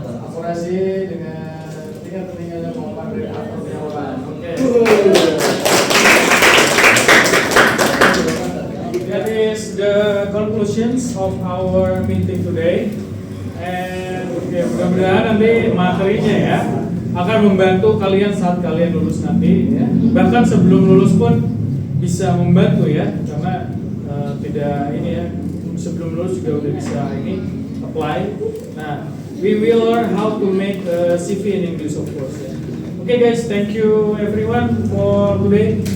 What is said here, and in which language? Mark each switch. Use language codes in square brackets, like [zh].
[id] Akurasi dengan tinggal jawaban dari aktor jawaban. Oke. [en] That is the conclusions of our meeting today. [id] And mudah-mudahan nanti materinya ya akan membantu kalian saat kalian lulus nanti ya. Bahkan sebelum lulus pun bisa membantu ya, karena tidak ini ya, sebelum lulus juga udah bisa ini apply. [en] Nah, we will learn how to make a CV in English, of course. Yeah. Okay, guys, thank you everyone for today.